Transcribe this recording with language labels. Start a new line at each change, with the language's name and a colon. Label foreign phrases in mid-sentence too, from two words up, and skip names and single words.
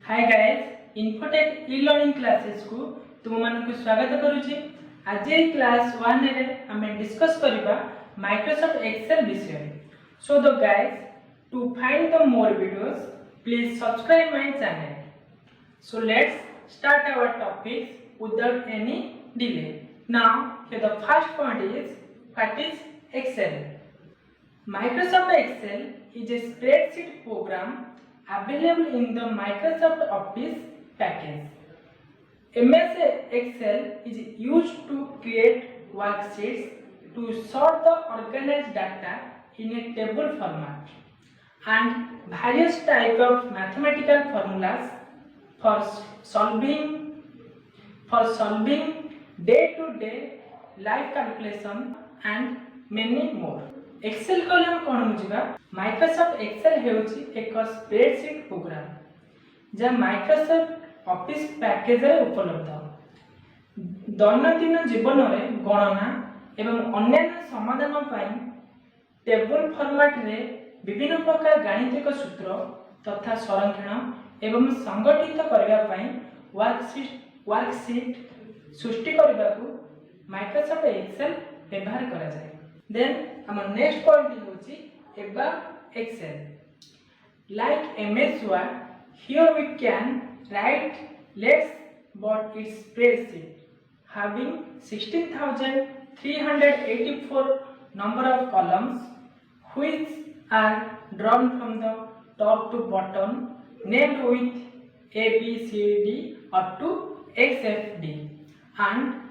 English: Hi guys,
Odia: इन्फोटेक ई लर्निंग क्लासेस କୁ ତୁମ ମାନଙ୍କୁ ସ୍ୱାଗତ କରୁଛି। ଆଜି ଏ କ୍ଲାସ 1 ରେ ଆମେ ଡିସକସ କରିବା ମାଇକ୍ରୋସଫ୍ଟ ଏକ୍ସେଲ ବିଷୟ।
English: So the guys, to find the more videos please subscribe my channel. So let's start our topic without any delay. नाउ here the first point is what is Excel. Microsoft Excel is a spreadsheet program available in the Microsoft Office package. MS Excel is used to create worksheets to sort the organized data in a table format and various types of mathematical formulas for solving day-to-day life calculation and many more.
Odia: ଏକ୍ସେଲ କହିଲେ ଆମେ କଣ ବୁଝିବା। ମାଇକ୍ରୋସଫ୍ଟ ଏକ୍ସେଲ ହେଉଛି ଏକ
English: spreadsheet program
Odia: ଯେ ମାଇକ୍ରୋସଫ୍ଟ ଅଫିସ ପ୍ୟାକେଜ ରେ ଉପଲବ୍ଧ। ଦୈନନ୍ଦିନ ଜୀବନ ରେ ଗଣନା ଏବଂ ଅନ୍ୟ ସମାଧାନ ପାଇଁ
English: table format
Odia: ରେ ବିଭିନ୍ନ ପ୍ରକାର ଗାଣିତିକ ସୂତ୍ର ତଥା ସଂରକ୍ଷଣ ଏବଂ ସଂଗଠିତ କରିବା ପାଇଁ ୱର୍କସିଟ ସୃଷ୍ଟି କରିବା କୁ ମାଇକ୍ରୋସଫ୍ଟ ଏକ୍ସେଲ ବ୍ୟବହାର କରା ଯାଏ।
English: Then our next point is about Excel. Like MS Word, here we can write less but its spreadsheet having 16,384 number of columns which are drawn from the top to bottom, named with A, B, C, D up to XFD, and